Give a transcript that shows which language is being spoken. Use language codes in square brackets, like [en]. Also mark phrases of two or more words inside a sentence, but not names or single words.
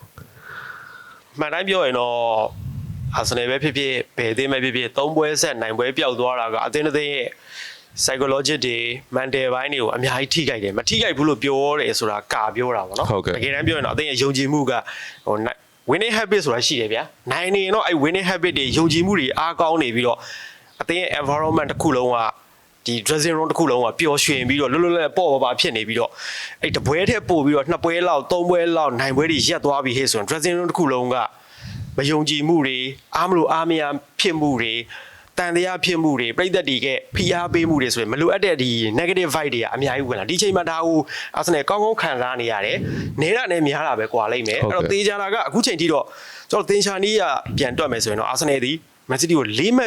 [my] မှန်တိုင်းပြောရင်တော့အာဆင်နယ်ပဲဖြစ်ဖြစ်ဘယ်အသင်းပဲဖြစ်ဖြစ်၃ပွဲဆက်နိုင်ပွဲပျောက်သွားတာကအသင်းတစ်သင်းရဲ့ psychological တွေ mental ဘိုင်းတွေကိုအများကြီးထိခိုက်တယ်မထိခိုက်ဘူးလို့ပြောတယ်ဆိုတာကပြောတာပေါ့နော်တကယ်တမ်းပြောရင်တော့အသင်းရဲ့ယုံကြည်မှုကဟို [en] winning habit [my] ဆိုတာရှိတယ်ဗျာနိုင်နေရင်တော့အဲ့ [en] winning habit [my] တွေယုံကြည်မှုတွေအားကောင်းနေပြီးတော့အသင်းရဲ့ environment တစ်ခုလုံးကဒီ [en] dressing room [my] တစ်ခုလုံးကပျော်ရွှင်ပြီးတော့လွတ်လွတ်လပ်ပေါ့ပါဖြစ်နေပြီးတော့အဲ့တပွဲထဲပို့ပြီးတော့2ပွဲလောက်3ပွဲလောက်နိုင်ပွဲတွေ ရက်သွားပြီဟဲ့ဆိုရင် [en] dressing room [my] တစ်ခုလုံးကမယုံကြည်မှုတွေအားမလို့အားမရဖြစ်မှုတွေတန်တရားဖြစ်မှုတွေပြည်သက်တွေကဖိအားပေးမှုတွေဆိုရင်မလိုအပ်တဲ့ဒီ [en] negative vibe [my] တွေကအများကြီးဝင်လာဒီချိန်မှာဒါကိုအာဆင်နယ်ကောင်းကောင်းခံစားနေရတယ်နေတာနဲ့များတာပဲကွာလိမ့်မယ်အဲ့တော့တေးကြတာကအခုချိန်ထိတော့ကျွန်တော်သင်ချာနီးကပြန်တွက်မယ်ဆိုရင်တော့အာဆင်နယ်ဒီမန်စီးတီးကို၄မှတ်